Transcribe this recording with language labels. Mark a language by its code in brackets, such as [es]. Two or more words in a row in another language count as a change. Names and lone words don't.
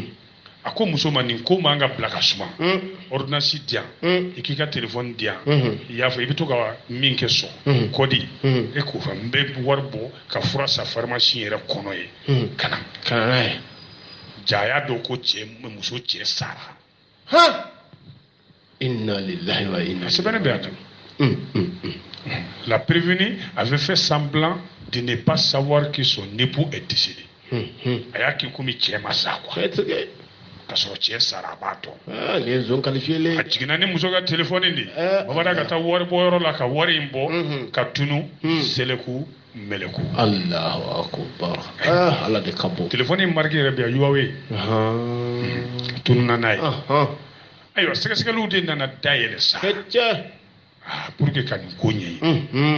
[bm] A ko muso ma nin ko man ka bila ka suma. Ordonnance di yan i k'i ka téléphone di yan i y'a fɔ i bɛ to ka min kɛ sɔn kɔdi e k'o fɔ n bɛ wari bɔ ka fura san pharmacie yɛrɛ kɔnɔ ye ka na n'a ye. Ja y'a dɔn ko muso cɛ sara. [ar] إنا لله وإنا إليه راجعون. [fr] La prévenue avait fait semblant de ne pas savoir que son époux est décédé. [bm] A y'a k'i komi cɛ ma sa quoi. Ka sɔrɔ cɛ sara a b'a dɔn. [fr] Les zones qualifiées. [bm] A jiginna ni muso ka téléphone de. Babada ka taa wari bɔ yɔrɔ la ka wari in bɔ ka tunu seleku meleku. [ar] الله أكبر. [bm] Ala de ka bon. Téléphone in marque yɛrɛ bɛ yan Huawei. Tununa n'a ye. Ayiwa sɛgɛsɛgɛliw de nana dayɛlɛ sa. [fr] Pour que [bm] ka nin ko ɲɛɲini.